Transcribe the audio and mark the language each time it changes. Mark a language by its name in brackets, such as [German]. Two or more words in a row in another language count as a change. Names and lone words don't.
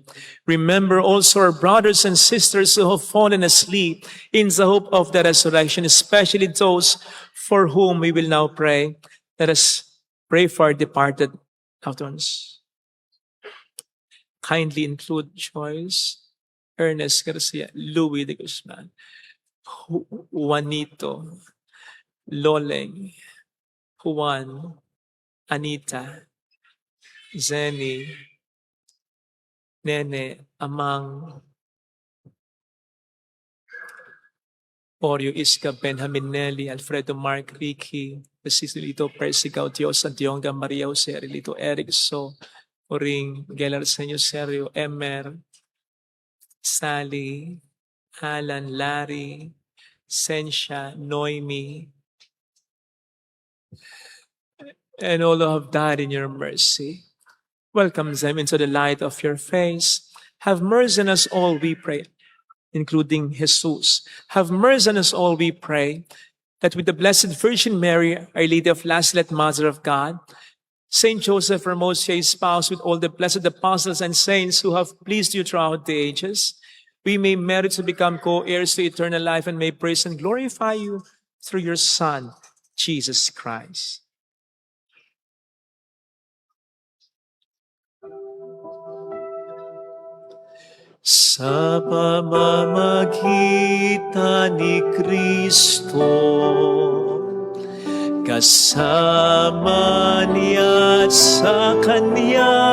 [English] Remember also our brothers and sisters who have fallen asleep in the hope of the resurrection, especially those for whom we will now pray. Let us pray for our departed loved ones. Kindly include Joyce, Ernest Garcia, Louis de Guzman, Juanito, Loleng, Juan, Anita, Zenny, Nene, Amang, Oreo, Iska, Benjamin, Nelly, Alfredo, Mark, Ricky, Cecilito, Percy, Gautios, Santionga, Maria Jose, Arilito, Eric, So, Oring, Gelar, Senyo, Sergio, Emer, Sally, Alan, Larry, Sensha, Noemi, and all who have died in your mercy. Welcome them into the light of your face. Have mercy on us all, we pray, including Jesus. Have mercy on us all, we pray, that with the Blessed Virgin Mary, Our Lady of Lazaret, Mother of God, Saint Joseph, our most chaste spouse, with all the blessed apostles and saints who have pleased you throughout the ages, we may merit to become co-heirs to eternal life and may praise and glorify you through your Son, Jesus Christ. [Filipino] Sa pamamagitan ni Kristo, kasama niya at sa Kanya,